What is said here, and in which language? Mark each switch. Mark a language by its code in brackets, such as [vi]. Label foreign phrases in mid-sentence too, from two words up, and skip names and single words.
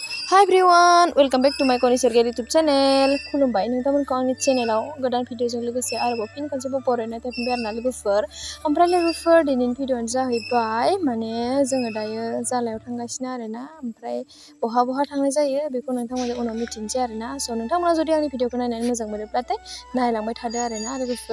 [en] Hi everyone, welcome back to my Koni Sergei YouTube channel. [brx] खुलुमबाय नोंथांमोनखौ आंनि चेनेलाव गोदान भिडिअजों लोगोसे आरोबाव फिन खनसेबाव बरायनाय थाफिनबाय आरोना लोगोफोर। ओमफ्राय लोगोफोर दिनैनि भिडिअआनो जाहैबाय माने जोङो दायो जालायाव थांगासिनो आरोना। ओमफ्राय बहा थांनाय जायो बेखौ नोंथांमोना उनाव मिथिनोसै आरोना। स' नोंथांमोना जुदि आंनि भिडिअखौ नायनानै मोजां मोनोब्लाथाय नायलांबाय थादो आरोना लोगोफोर।